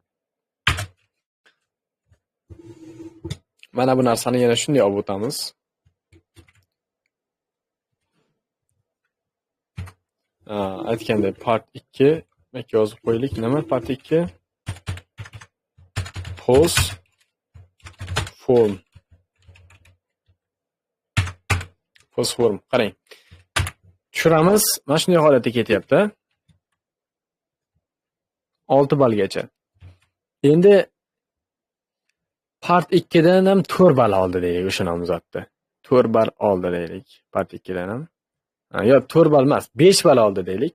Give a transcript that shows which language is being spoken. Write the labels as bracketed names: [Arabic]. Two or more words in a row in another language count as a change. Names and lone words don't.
[Uzbek] Mana bu narsani yana shunday olib o'tamiz. Aytgandek part 2 mak yozib qo'yaylik. [English] Nima part 2? Post form. Post form. [Uzbek] Qarang. Tushiramiz. Mana shunday holatga ketyapti. 6 ballgacha. Endi part 2dan ham 4 ball oldi deylik o'sha nomzodda. 4 ball oldi deylik part 2dan ham. Yo, 4 ball emas, 5 ball oldi deylik.